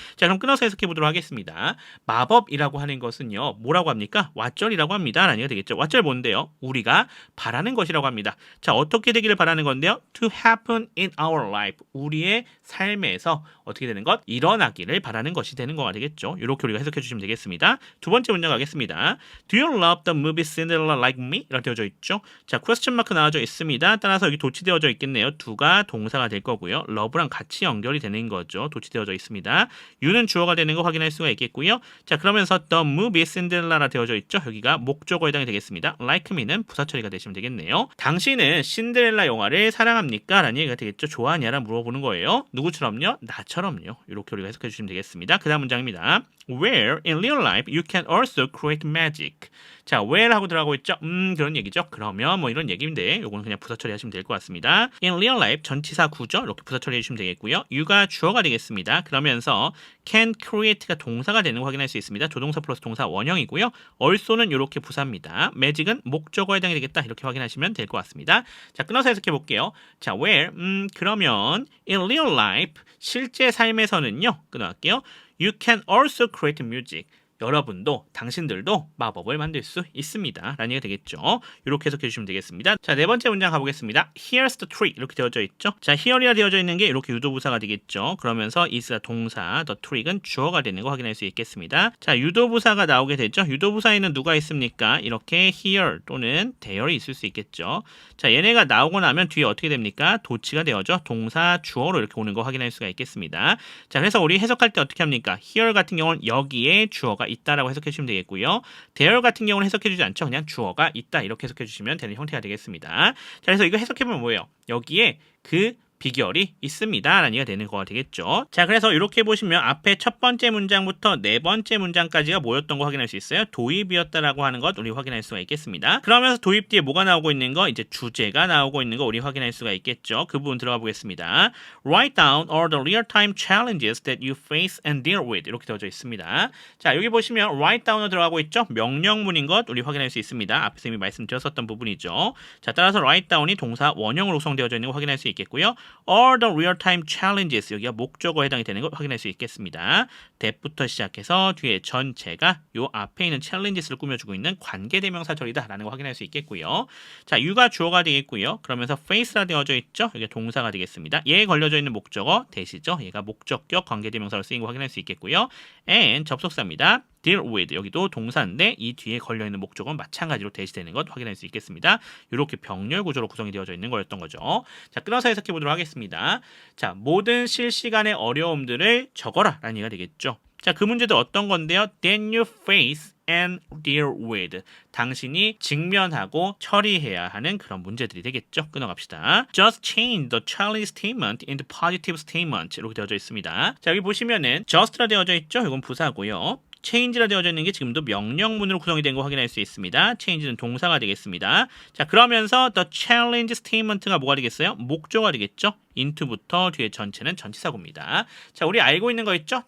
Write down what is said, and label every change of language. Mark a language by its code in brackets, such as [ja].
[ko] 자, 그럼 끊어서 해석해 보도록 하겠습니다. 마법이라고 하는 것은요, 뭐라고 합니까? 왓절이라고 합니다. 라는 게 되겠죠. 왓절 뭔데요? 우리가 바라는 것이라고 합니다. 자, 어떻게 되기를 바라는 건데요? [en] To happen in our life. [ko] 우리의 삶에서 어떻게 되는 것? 일어나기를 바라는 것이 되는 거가 되겠죠. 이렇게 우리가 해석해 주시면 되겠습니다. 두 번째 문장 가겠습니다. [en] Do you love the movie Cinderella like me? [ko] 이렇게 되어져 있죠. 자, 퀘스천 마크 나와져 있습니다. 따라서 여기 도치되어져 있겠네요. do가 동사가 될 거고요. love랑 같이 연결이 되는 거죠. 도치되어져 있습니다. you는 주어가 되는 거 확인할 수가 있겠고요. 자, 그러면서 [en] the movie Cinderella [ko] 되어져 있죠. 여기가 목적어에 해당이 되겠습니다. like me는 부사 처리가 되시면 되겠네요. 당신은 신데렐라 영화를 사랑합니까? 라는 얘기가 되겠죠. 좋아하냐라 물어보는 거예요. 누구처럼요? 나처럼요. 이렇게 우리가 해석해 주시면 되겠습니다. 그 다음 문장입니다. [en] Where in real life you can also create magic. [ko] 자, where 하고 들어가고 있죠. 그런 얘기죠. 그러면 뭐 이런 얘기인데 요거는 그냥 부사 처리하시면 될 것 같습니다. [en] In real life [ko] 전치사 구죠. 이렇게 부사 처리해 주시면 되겠고요. you가 주어가 되겠습니다. 그러면서 can create가 동사가 되는 거 확인할 수 있습니다. 조동사 플러스 동사 원형이고요. also는 이렇게 부사입니다. magic은 목적어에 해당이 되겠다. 이렇게 확인하시면 될 것 같습니다. 자, 끊어서 해석해 볼게요. 자, where 그러면 [en] in real life [ko] 실제 삶에서는요. 끊어갈게요. [en] You can also create music. [ko] 여러분도 당신들도 마법을 만들 수 있습니다. 라는 얘기가 되겠죠. 이렇게 해석해 주시면 되겠습니다. 자, 네 번째 문장 가보겠습니다. [en] Here's the tree [ko] 이렇게 되어져 있죠. 자, here이라 되어져 있는 게 이렇게 유도부사가 되겠죠. 그러면서 is가 동사, the tree는 주어가 되는 거 확인할 수 있겠습니다. 자, 유도부사가 나오게 되죠. 유도부사에는 누가 있습니까? 이렇게 here 또는 there이 있을 수 있겠죠. 자, 얘네가 나오고 나면 뒤에 어떻게 됩니까? 도치가 되어져 동사 주어로 이렇게 오는 거 확인할 수가 있겠습니다. 자, 그래서 우리 해석할 때 어떻게 합니까? here 같은 경우는 여기에 주어가 있다라고 해석해 주시면 되겠고요. there 같은 경우는 해석해 주지 않죠. 그냥 주어가 있다 이렇게 해석해 주시면 되는 형태가 되겠습니다. 자, 그래서 이거 해석해 보면 뭐예요? 여기에 그 비결이 있습니다. 라는 얘기가 되는 거가 되겠죠. 자, 그래서 이렇게 보시면 앞에 첫 번째 문장부터 네 번째 문장까지가 뭐였던 거 확인할 수 있어요. 도입이었다라고 하는 것 우리 확인할 수가 있겠습니다. 그러면서 도입 뒤에 뭐가 나오고 있는 거, 이제 주제가 나오고 있는 거 우리 확인할 수가 있겠죠. 그 부분 들어가 보겠습니다. [en] Write down all the real-time challenges that you face and deal with. [ko] 이렇게 되어져 있습니다. 자, 여기 보시면 write down으로 들어가고 있죠. 명령문인 것 우리 확인할 수 있습니다. 앞에서 이미 말씀드렸었던 부분이죠. 자, 따라서 write down이 동사 원형으로 구성되어져 있는 거 확인할 수 있겠고요. [en] All the real-time challenges [ko] 여기가 목적어에 해당이 되는 걸 확인할 수 있겠습니다. that부터 시작해서 뒤에 전체가 요 앞에 있는 challenges를 꾸며주고 있는 관계대명사절이다 라는 거 확인할 수 있겠고요. 자, you가 주어가 되겠고요. 그러면서 face라 되어져 있죠. 여기 동사가 되겠습니다. 얘에 걸려져 있는 목적어 대시죠. 얘가 목적격 관계대명사로 쓰인 거 확인할 수 있겠고요. and 접속사입니다. deal with 여기도 동사인데 이 뒤에 걸려있는 목적은 마찬가지로 대시되는 것 확인할 수 있겠습니다. 이렇게 병렬 구조로 구성이 되어져 있는 거였던 거죠. 자, 끊어서 해석해 보도록 하겠습니다. 자, 모든 실시간의 어려움들을 적어라 라는 얘기가 되겠죠. 자, 그 문제도 어떤 건데요? [en] Then you face and deal with. [ko] 당신이 직면하고 처리해야 하는 그런 문제들이 되겠죠. 끊어갑시다. [en] Just change the challenge statement into positive statement. [ko] 이렇게 되어져 있습니다. 자, 여기 보시면은 just라 되어져 있죠. 이건 부사고요. change라 되어져 있는 게 지금도 명령문으로 구성이 된 거 확인할 수 있습니다. change는 동사가 되겠습니다. 자, 그러면서 the challenge statement가 뭐가 되겠어요? 목적어가 되겠죠. into부터 뒤에 전체는 전치사구입니다. 자, 우리 알고 있는 거 있죠?